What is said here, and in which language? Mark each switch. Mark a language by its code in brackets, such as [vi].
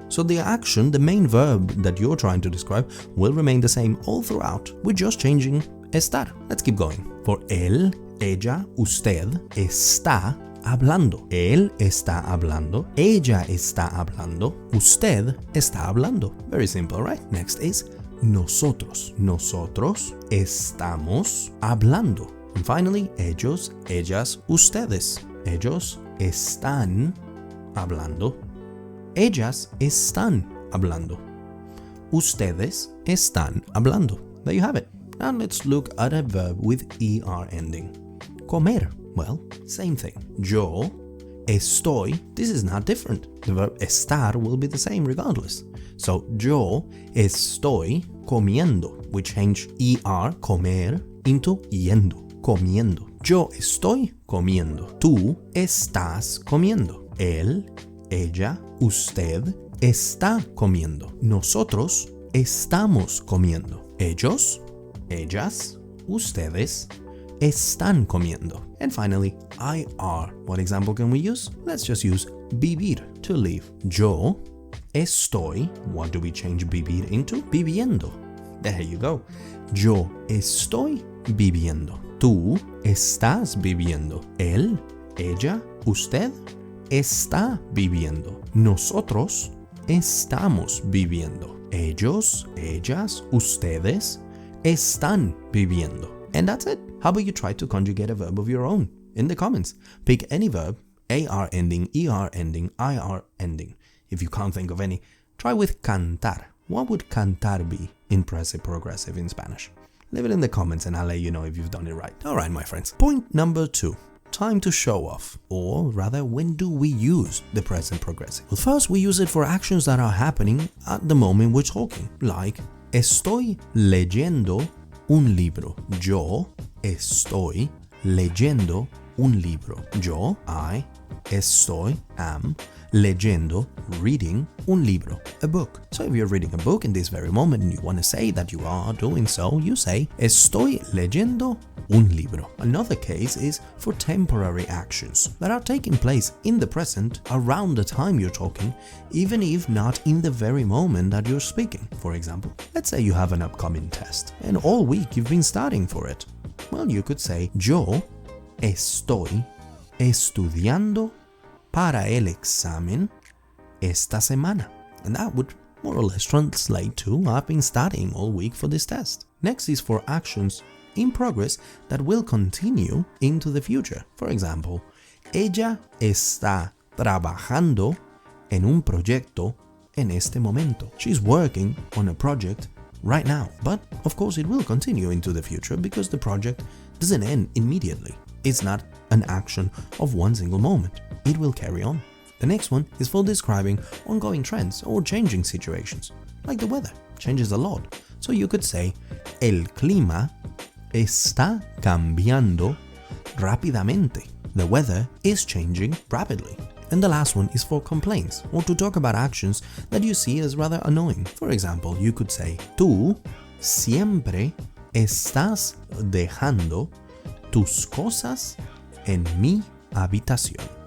[en] So the action, the main verb that you're trying to describe, will remain the same all throughout. We're just changing estar. Let's keep going. For [es] él, ella, usted está hablando. Él está hablando. Ella está hablando. Usted está hablando. [en] Very simple, right? Next is nosotros. [es] Nosotros estamos hablando. [en] And finally, [es] ellos, ellas, ustedes. Ellos están hablando. Ellas están hablando. Ustedes están hablando. [en] There you have it. Now let's look at a verb with ER ending. Comer. Well, same thing. [es] Yo estoy. [en] This is not different. The verb estar will be the same regardless. [es] So, yo estoy comiendo. [en] We change er, comer, into yendo, comiendo. [es] Yo estoy comiendo. Tú estás comiendo. Él, ella, usted está comiendo. Nosotros estamos comiendo. Ellos, ellas, ustedes están comiendo. [en] And finally, IR. What example can we use? Let's just use vivir, to live. [es] Yo estoy, [en] what do we change vivir into? [es] Viviendo. [en] There you go. [es] Yo estoy viviendo. Tú estás viviendo. Él, ella, usted está viviendo. Nosotros estamos viviendo. Ellos, ellas, ustedes están viviendo. [en] And that's it. How about you try to conjugate a verb of your own in the comments? Pick any verb, AR ending, ER ending, IR ending. If you can't think of any, try with cantar. What would cantar be in present progressive in Spanish? Leave it in the comments and I'll let you know if you've done it right. Alright, my friends. Point number 2. Time to show off. Or rather, when do we use the present progressive? Well, first we use it for actions that are happening at the moment we're talking. Like, [es] estoy leyendo un libro. Yo estoy leyendo un libro. Yo, [en] I, [es] estoy, [en] am, [es] leyendo, [en] reading, [es] un libro, [en] a book. So if you're reading a book in this very moment and you want to say that you are doing so, you say, [es] estoy leyendo un libro. [en] Another case is for temporary actions that are taking place in the present around the time you're talking, even if not in the very moment that you're speaking. For example, let's say you have an upcoming test and all week you've been studying for it. Well, you could say, [es] yo estoy estudiando para el examen esta semana. [en] And that would more or less translate to I've been studying all week for this test. Next is for actions in progress that will continue into the future. For example, [es] ella está trabajando en un proyecto en este momento. [en] She's working on a project right now. But of course it will continue into the future because the project doesn't end immediately. It's not an action of one single moment. It will carry on. The next one is for describing ongoing trends or changing situations, like the weather changes a lot. So you could say, [es] el clima está cambiando rápidamente. [en] The weather is changing rapidly. And the last one is for complaints or to talk about actions that you see as rather annoying. For example, you could say, [es] tú siempre estás dejando tus cosas en mi habitación.